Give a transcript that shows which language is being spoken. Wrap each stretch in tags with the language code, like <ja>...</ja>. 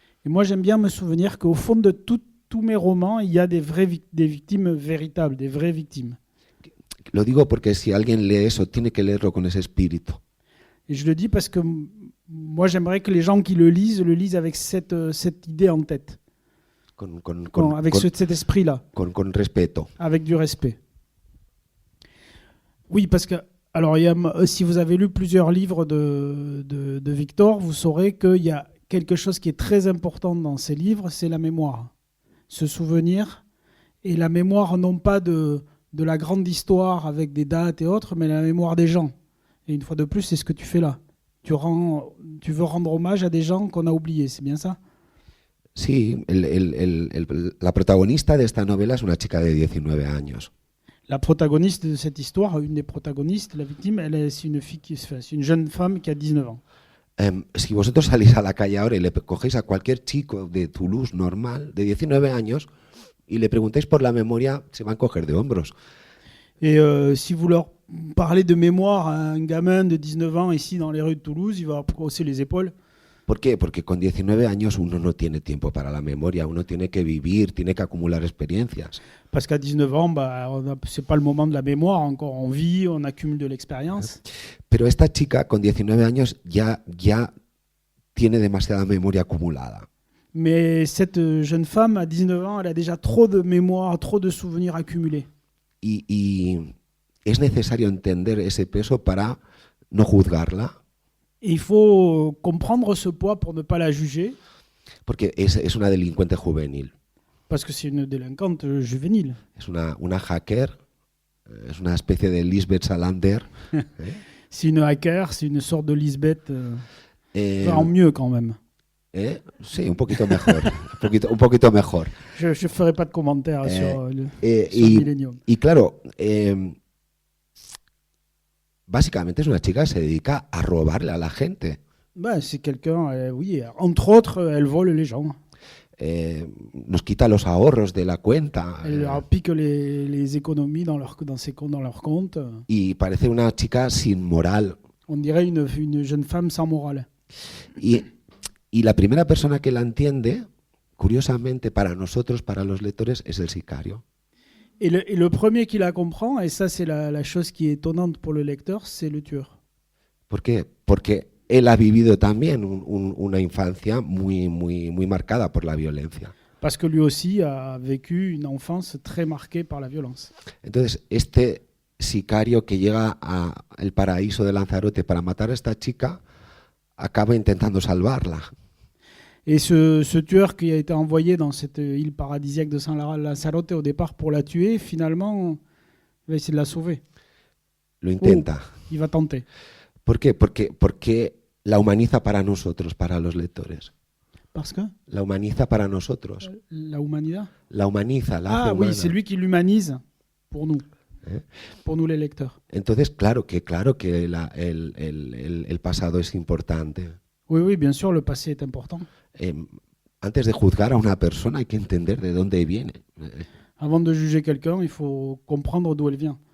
<fr>Et moi, j'aime bien me souvenir qu'au fond de tous mes romans, il y a des victimes véritables, des vraies victimes.</fr> <es>Lo digo porque si alguien lee eso, tiene que leerlo con ese espíritu.</es> <fr>Et je le dis parce que moi, j'aimerais que les gens qui le lisent avec cette idée en tête, avec cet esprit-là,</fr> <es>con respeto.</es> <fr>avec du respect. Oui, parce que alors, si vous avez lu plusieurs livres de Victor, vous saurez qu'il y a quelque chose qui est très important dans ces livres, c'est la mémoire. Se souvenir, et la mémoire non pas de la grande histoire avec des dates et autres, mais la mémoire des gens. Et une fois de plus, c'est ce que tu fais là. Tu veux rendre hommage à des gens qu'on a oubliés, c'est bien ça?</fr> <es>Sí, la protagonista de esta novela es una chica de 19 años.</es> <fr>La protagoniste de cette histoire, une des protagonistes, la victime, c'est une jeune femme qui a 19 ans.</fr> <es>Si vosotros salís a la calle ahora y le cogéis a cualquier chico de Toulouse normal, de 19 años, y le preguntáis por la memoria, se van a coger de hombros.</es> <fr>Et si vous leur parlez de mémoire à un gamin de 19 ans ici dans les rues de Toulouse, il va hausser les épaules.</fr> <es>¿Por qué? Porque con 19 años uno no tiene tiempo para la memoria, uno tiene que vivir, tiene que acumular experiencias.</es> <fr>Parce qu'à 19 ans, c'est pas le moment de la mémoire encore. On vit, on accumule de l'expérience.</fr> <es>Pero esta chica con 19 años ya tiene demasiada memoria acumulada.</es> <fr>Mais cette jeune femme, à 19 ans, elle a déjà trop de mémoire, trop de souvenirs accumulés.</fr> <es>Y es necesario entender ese peso para no juzgarla.</es> <fr>Et il faut comprendre ce poids pour ne pas la juger.</fr> <es>Porque es una delincuente juvenil.</es> <fr>Parce que c'est une délinquante juvénile.</fr> <es>Es una hacker, es una especie de Lisbeth Salander.</es> <fr>C'est une hacker, c'est une sorte de Lisbeth, en mieux quand même.</fr> <es>Sí, un poquito mejor. un poquito mejor.</es> <fr>Je ne ferai pas de commentaires sur Millennium.</fr> <es>Y claro, básicamente es una chica que se dedica a robarle a la gente.</es> <fr>C'est quelqu'un, oui, entre autres, elle vole les gens.</fr> <es>Nos quita los ahorros de la cuenta.</es> <fr>Elle leur pique les économies dans leur compte.</fr> <es>Y parece una chica sin moral.</es> <fr>On dirait une jeune femme sans morale.</fr> <es>Y la primera persona que la entiende, curiosamente para nosotros, para los lectores, es el sicario.</es> <fr>Et le premier qui la comprend, et ça c'est la chose qui est étonnante pour le lecteur, c'est le tueur.</fr> <es>¿Por qué? Porque él ha vivido también una infancia muy marcada por la violencia.</es> <fr>Parce que lui aussi a vécu une enfance très marquée par la violence.</fr> <es>Entonces, este sicario que llega al paraíso de Lanzarote para matar a esta chica, acaba intentando salvarla.</es> <fr>Et ce tueur qui a été envoyé dans cette île paradisiaque de San Lanzarote au départ pour la tuer, finalement, va essayer de la sauver.</fr> <es>Lo intenta.</es> <fr>Il va tenter.</fr> <es>¿Por qué? Porque la humaniza para nosotros, para los lectores.</es> <fr>Parce que</fr> <es>La humaniza para nosotros. la humanidad. La humaniza, la hace Ah humana.</es> <fr>oui, c'est lui qui l'humanise pour ¿Eh? nous les lecteurs.</fr> <es>Entonces, claro que el pasado es importante.</es> <fr>Oui, oui, bien sûr, le passé est important.</fr> <es>Antes de juzgar a una persona hay que entender de dónde viene,</es> <fr>Avant de juger quelqu'un, il faut comprendre d'où elle vient.</fr>